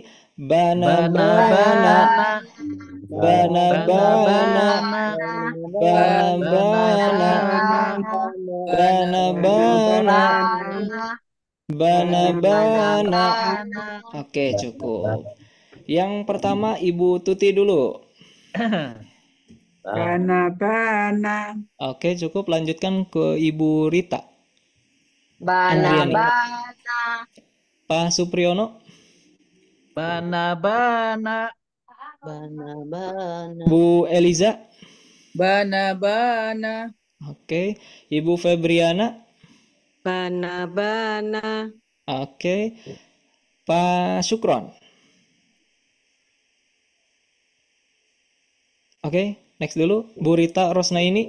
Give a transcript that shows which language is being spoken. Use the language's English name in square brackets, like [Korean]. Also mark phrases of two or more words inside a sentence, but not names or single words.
[Indonesian] Bana. Oke, cukup. Yang pertama Ibu Tuti dulu. [Arabic] Bana. [Indonesian] Oke, cukup. Lanjutkan ke Ibu Rita. [Arabic] Bana. [Indonesian] Pak Supriyono. [Arabic] Bana. [Indonesian] Bu Eliza. [Arabic] Bana. [Indonesian] Oke, Ibu Febriana. [Arabic] Bana. [Indonesian] Oke, Pak Sukron. Oke, next dulu Bu Rita Rosnaini.